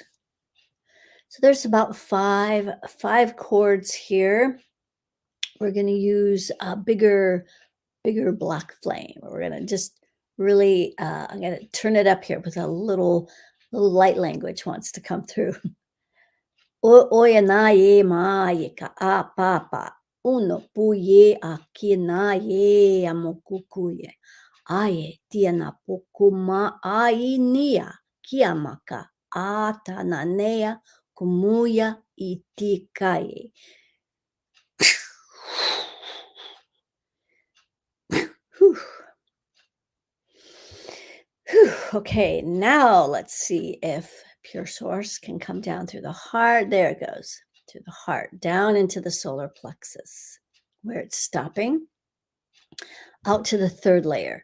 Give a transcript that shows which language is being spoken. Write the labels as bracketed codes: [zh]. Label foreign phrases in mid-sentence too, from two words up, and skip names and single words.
[en] So there's about five cords here. We're going to use a bigger black flame. We're going to just really, I'm going to turn it up here with a little light language wants to come through. Oya na ye ma ye ka a papa. Uno puye aki na ye amokukuye. Aye tiana pokuma ai nia kiamaka ata nanea kumuya itikaye. Okay, now let's see if pure source can come down through the heart. There it goes, through the heart, down into the solar plexus, where it's stopping, out to the third layer.